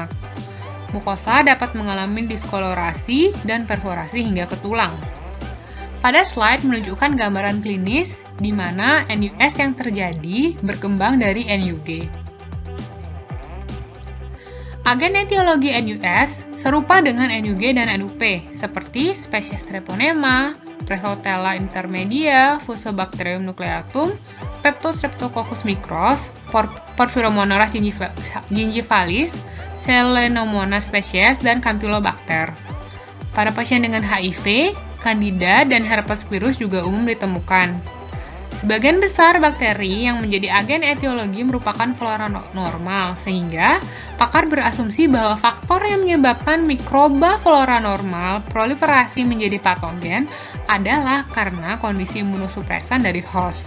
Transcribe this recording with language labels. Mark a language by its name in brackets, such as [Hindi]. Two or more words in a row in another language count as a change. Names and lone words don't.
[Indonesian] Mukosa dapat mengalami diskolorasi dan perforasi hingga ke tulang. Pada slide menunjukkan gambaran klinis di mana NUS yang terjadi berkembang dari NUG. Agen etiologi NUS serupa dengan NUG dan NUP, seperti spesies Treponema, Prevotella intermedia, Fusobacterium nucleatum, Peptostreptococcus micros, Porphyromonas gingivalis, Selenomonas species, dan Campylobacter. Pada pasien dengan HIV, Candida dan herpes virus juga umum ditemukan. Sebagian besar bakteri yang menjadi agen etiologi merupakan flora normal, sehingga pakar berasumsi bahwa faktor yang menyebabkan mikroba flora normal proliferasi menjadi patogen adalah karena kondisi imunosupresan dari host.